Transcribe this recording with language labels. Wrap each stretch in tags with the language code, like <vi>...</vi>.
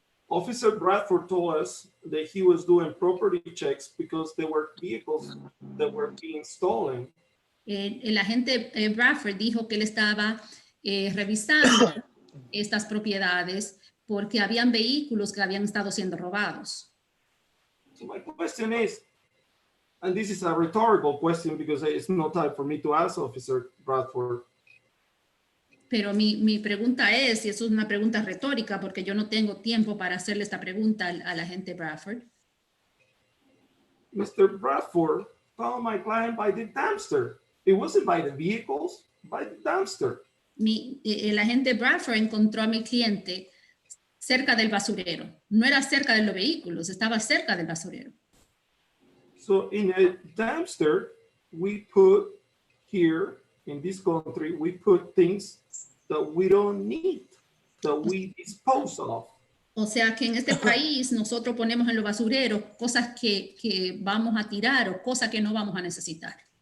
<en>Officer Bradford told us that he was doing property checks because there were vehicles that were being stolen.</en> <es>el agente Bradford dijo que él estaba revisando estas propiedades porque habían vehículos que habían estado siendo robados.</es> <en>So my question is, and this is a rhetorical question because it's no time for me to ask Officer Bradford.</en> <es>Pero mi pregunta es, y eso es una pregunta retórica porque yo no tengo tiempo para hacerle esta pregunta al agente Bradford.</es> <en>Mr. Bradford found my client by the dumpster. It wasn't by the vehicles, by the dumpster.</en> <es>El agente Bradford encontró a mi cliente cerca del basurero. No era cerca de los vehículos, estaba cerca del basurero.</es> <en>So in a dumpster, we put here in this country, we put things that we don't need, that we dispose of.</en> <es>O sea que en este país nosotros ponemos en los basureros cosas que vamos a tirar o cosas que no vamos a necesitar.</es>